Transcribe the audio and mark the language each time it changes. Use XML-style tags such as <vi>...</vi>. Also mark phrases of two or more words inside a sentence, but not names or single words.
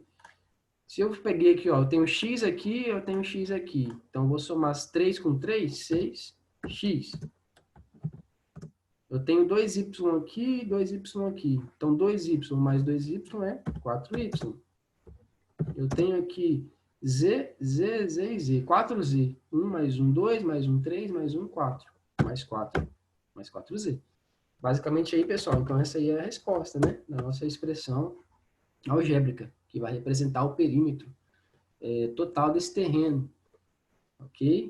<pt>Se eu peguei aqui, ó, eu tenho x aqui, eu tenho x aqui. Então, eu vou somar 3 com 3, 6x. Eu tenho 2y aqui e 2y aqui. Então, 2y mais 2y é 4y. Eu tenho aqui z, z, z e z. 4z. 1 mais 1, 2, mais 1, 3, mais 1, 4. Mais 4. Mais 4z. Basicamente aí, pessoal, então essa aí é a resposta, né, da nossa expressão algébrica, que vai representar o perímetro total desse terreno, ok?</pt>